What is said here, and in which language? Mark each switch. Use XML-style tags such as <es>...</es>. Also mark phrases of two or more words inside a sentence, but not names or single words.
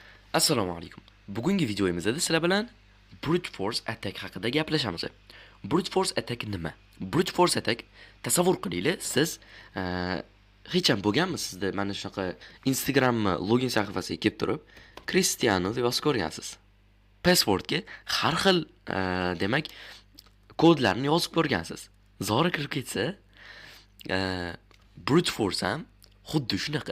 <uz>Assalomu alaykum. Bugungi videomizda sizlar bilan</uz> <en>brute force attack</en> <uz>haqida gaplashamiz.</uz> <en>Brute force attack nima? Brute force attack</en> <uz>tasavvur qilinglar, siz hech ham bo'lganmi sizda mana shunaqa Instagram login sahifasiga kelib turib, Cristiano deb yozib ko'rgansiz. Passwordga har xil demak kodlarni yozib ko'rgansiz. Zori kirib ketsa,</uz> <en>brute force</en> <uz>ham xuddi shunaqa.</uz>